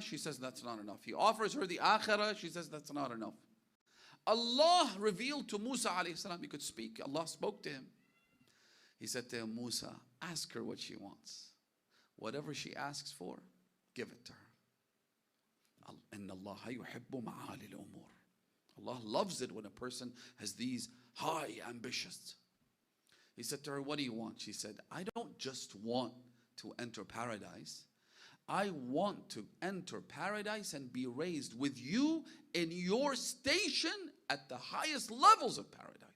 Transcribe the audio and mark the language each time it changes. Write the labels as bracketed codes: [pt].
[en] She says, that's not enough. He offers her the akhirah. She says, that's not enough. Allah revealed to Musa alayhi salam, he could speak. Allah spoke to him. He said to him, Musa, ask her what she wants. Whatever she asks for, give it to her. [ar] إن الله يحب معالي الأمور. [en] Allah loves it when a person has these high ambitions. He said to her, what do you want? She said, I don't just want to enter paradise. I want to enter paradise and be raised with you in your station at the highest levels of paradise.